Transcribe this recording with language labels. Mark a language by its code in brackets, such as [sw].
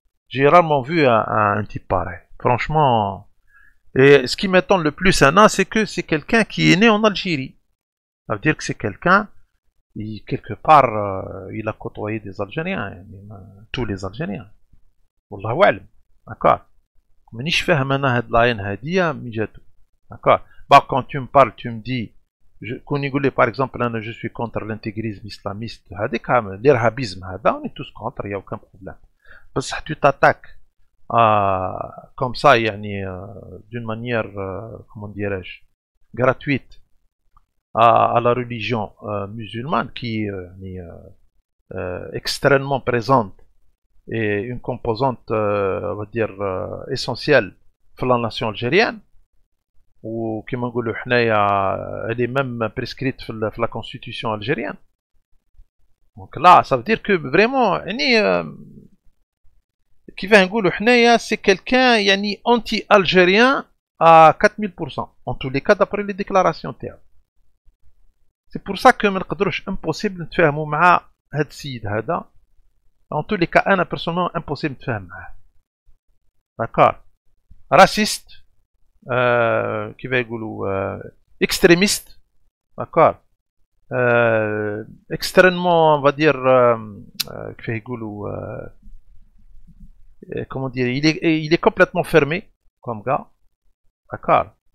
[fr] J'ai rarement vu un type pareil. Franchement, et ce qui m'étonne le plus, Anna, c'est que c'est quelqu'un qui est né en Algérie. Ça veut dire que c'est quelqu'un, quelque part, il a côtoyé des Algériens, tous les Algériens. [ar] والله أعلم. [fr] D'accord? [ar] مانيش فاهم أنا هاد لاين هادية من جاتو. [fr] D'accord? Bah, quand tu me parles, tu me dis, [ar] كون يقول لي [fr] par exemple, أنا je suis contre l'intégrisme islamiste, [ar] هذيك [fr] l'irhabisme هذا, on est tous contre, il n'y a aucun problème. [ar] بصح [fr] tu t'attaques comme ça يعني d'une manière comment dirais-je gratuite à la religion musulmane qui est extrêmement présente et une composante on va dire essentielle pour la nation algérienne. [ar] وكما نقولوا حنايا [fr] elle est même prescrite في la constitution algérienne. Donc là ça veut dire que vraiment [ar] يعني كيفاه نقولوا حنايا [fr] c'est quelqu'un يعني anti-algérien à 4000% en tous les cas d'après les déclarations [ar] تاعو. [fr] C'est pour ça que ما نقدروش impossible نتفاهموا مع هاد السيد هذا. En tous les cas انا personnellement impossible [ar] نتفاهم معاه. [fr] D'accord. Raciste, qui va [ar] يقولوا [fr] extrémiste, d'accord. Extrêmement, on va dire, qui va [ar] يقولوا [fr] comment dire, il est complètement fermé comme gars, d'accord.